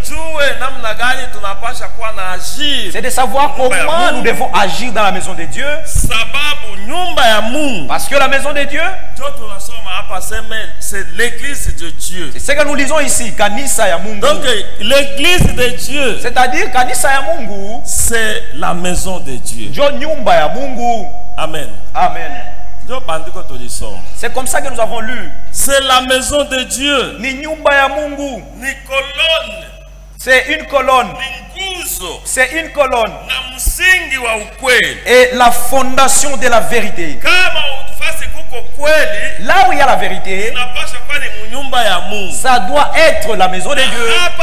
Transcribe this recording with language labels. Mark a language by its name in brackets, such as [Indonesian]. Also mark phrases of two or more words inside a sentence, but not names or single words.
[French] C'est de savoir comment nous devons agir dans la maison de Dieu. Parce que la maison de Dieu, c'est l'église de Dieu. C'est ce que nous lisons ici, [Swahili] Kanisa ya Mungu. [French] Donc l'église de Dieu, c'est-à-dire [Swahili] Kanisa ya Mungu, [French] c'est la maison de Dieu. [Swahili] Nyumba ya Mungu. [French] Amen. Amen. C'est comme ça que nous avons lu. C'est la maison de Dieu. [Swahili] Ni nyumba ya Mungu. Ni colonne. [French] C'est une colonne. C'est une colonne. Et la fondation de la vérité. Là où il y a la vérité, ça doit être la maison de Dieu.